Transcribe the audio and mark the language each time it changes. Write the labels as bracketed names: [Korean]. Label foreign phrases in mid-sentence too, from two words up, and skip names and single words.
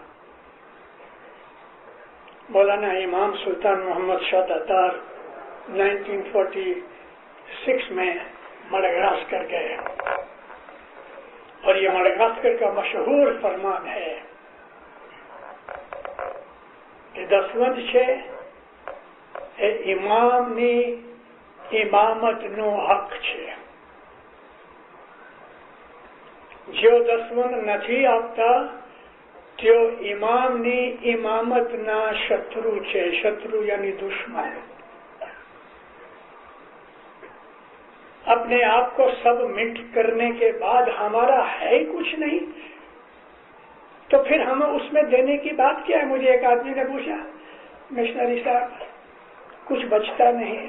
[Urdu] مولانا امام سلطان محمد شاہ تاتار 1946 میں مڈغاسکر گئے اور یہ مڈغاسکر کا مشہور فرمان ہے کہ دسوند [Gujarati] છે એ ઇમામની ઇમામતનો હક છે. જો દસવંદ નથી આપતા તેઓ ઇમામની ઇમામતના શત્રુ છે. [Urdu] શત્રુ یعنی دشمن. اپنے آپ کو سب مٹ کرنے کے بعد ہمارا ہے ہی کچھ نہیں تو پھر ہمیں اس میں دینے کی بات کیا ہے؟ مجھے ایک آدمی نے پوچھا، مشنری صاحب کچھ بچتا نہیں ہے.